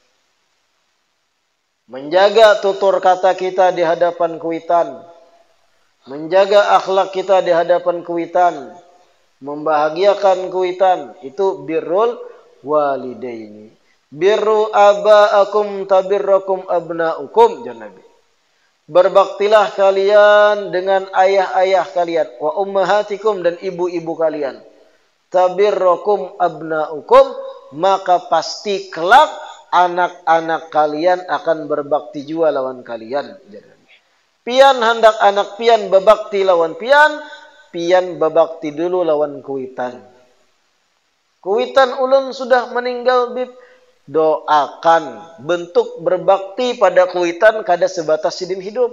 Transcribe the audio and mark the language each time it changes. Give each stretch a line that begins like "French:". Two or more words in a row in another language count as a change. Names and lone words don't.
Indonesian: Menjaga tutur kata kita di hadapan kuitan. menjaga akhlak kita di hadapan kuitan, membahagiakan kuitan, itu
Arabic: birrul walidaini. Birru aba'akum tabirrakum abna'ukum,
Banjar: jan Nabi.
Indonesian: Berbaktilah kalian dengan ayah-ayah kalian,
Arabic: wa ummahatikum,
Indonesian: dan ibu-ibu kalian.
Arabic: Tabirrakum abna'ukum,
Indonesian: maka pasti kelak anak-anak kalian akan berbakti juga lawan kalian.
Banjar: Pian hendak anak pian berbakti lawan pian, pian berbakti dulu lawan kuitan. Kuitan ulun sudah meninggal, bib, doakan. Bentuk berbakti pada kuitan kada sebatas sidin hidup.